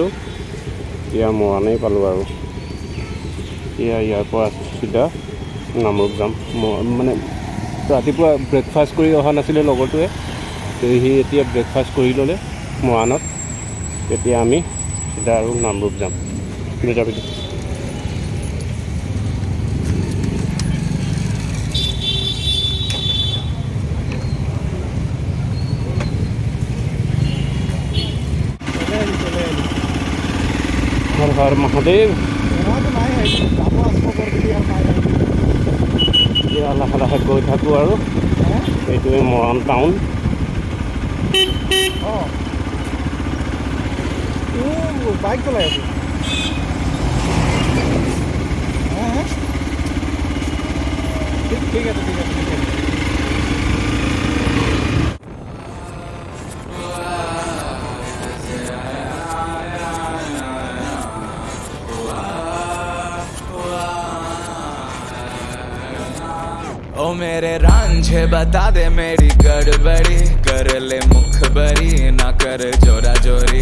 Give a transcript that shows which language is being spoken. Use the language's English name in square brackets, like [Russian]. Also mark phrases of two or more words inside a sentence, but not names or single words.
[Assamese] এতিয়া মৰাণেই পালোঁ আৰু এতিয়া ইয়াৰ পৰা চিধা নামৰূপ যাম। মানে ৰাতিপুৱা ব্ৰেকফাষ্ট কৰি অহা নাছিলে লগৰটোৱে, সি এতিয়া ব্ৰেকফাষ্ট কৰি ল'লে মৰাণত। এতিয়া আমি চিধা আৰু নামৰূপ যাম। দুটা পিছত [Hindi] हर हर महादेव। [Assamese] এতিয়া লাহে লাহে গৈ থাকোঁ আৰু এইটোৱে মৰাণ টাউন। বাইক চলাই আছোঁ। ঠিক আছে ঠিক আছে ঠিক আছে। [Hindi] ओ मेरे रांझे बता दे मेरी गड़बड़ी, कर ले मुखबरी ना कर जोरा जोरी।